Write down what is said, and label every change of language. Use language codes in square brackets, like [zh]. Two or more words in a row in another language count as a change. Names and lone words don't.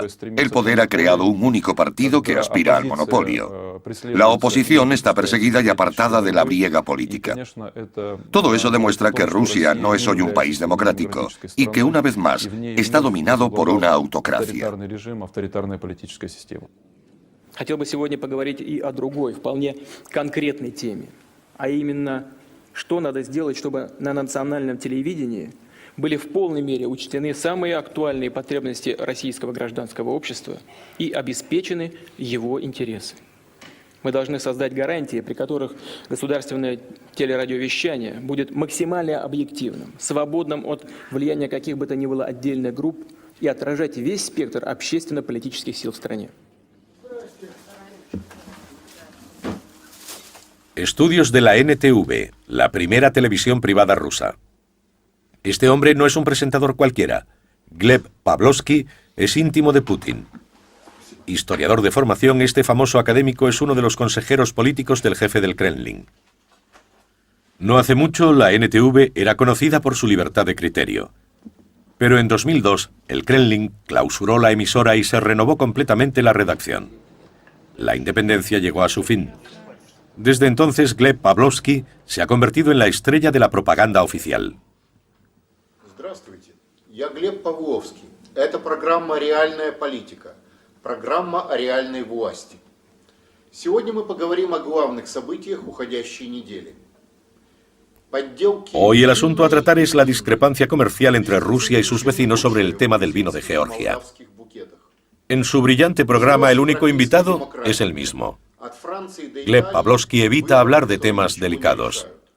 [es] El poder ha creado un único partido que aspira al monopolio. La oposición está perseguida y apartada de la briega política. Todo eso demuestra que Rusia no es hoy un país democrático y que, una vez más, está dominado por una autocracia. [ru] Хотел бы сегодня поговорить и о другой, вполне конкретной теме, а именно, что надо сделать, чтобы на национальном телевидении были в полной мере учтены самые актуальные потребности российского гражданского общества и обеспечены его интересы. Мы должны создать гарантии, при которых государственное телерадиовещание будет максимально объективным, свободным от влияния каких бы то ни было отдельных групп и отражать весь спектр общественно-политических сил в стране. [es] Estudios de la NTV, la primera televisión privada rusa. Este hombre no es un presentador cualquiera. Gleb Pavlovsky es íntimo de Putin. Historiador de formación, este famoso académico es uno de los consejeros políticos del jefe del Kremlin. No hace mucho, la NTV era conocida por su libertad de criterio. Pero en 2002, el Kremlin clausuró la emisora y se renovó completamente la redacción. La independencia llegó a su fin. Desde entonces, Gleb Pavlovsky se ha convertido en la estrella de la propaganda oficial. [ru] Здравствуйте, я Глеб Павловский. Это программа «Реальная политика», программа о реальной власти. Сегодня мы поговорим о главных событиях уходящей недели. [es] Hoy el asunto a tratar es la discrepancia comercial entre Rusia y sus vecinos sobre el tema del vino de Georgia. En su brillante programa, el único invitado es el mismo. Gleb Pavlovsky evita hablar de temas delicados.